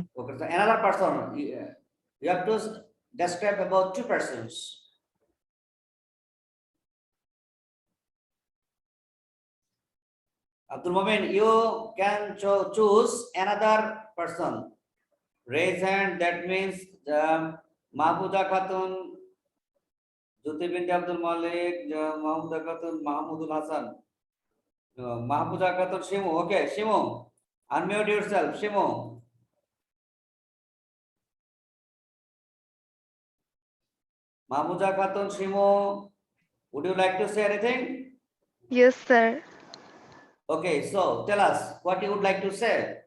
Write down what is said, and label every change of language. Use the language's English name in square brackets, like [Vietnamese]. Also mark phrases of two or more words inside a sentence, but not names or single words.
[English] Okay, so another person, you have to describe about two persons. Abdul Momin, you can choose another person. Raise hand, that means Mahbuda Khatun, Jyoti Binti Abdul Malik, Mahbuda Khatun, Mahmudul Hasan. Mahbuda Khatun, Shimu, okay, Shimu, unmute yourself, Shimu. Mahbuda Khatun, Shimu, would you like to say anything? Yes, sir. Okay, so tell us what you would like to say.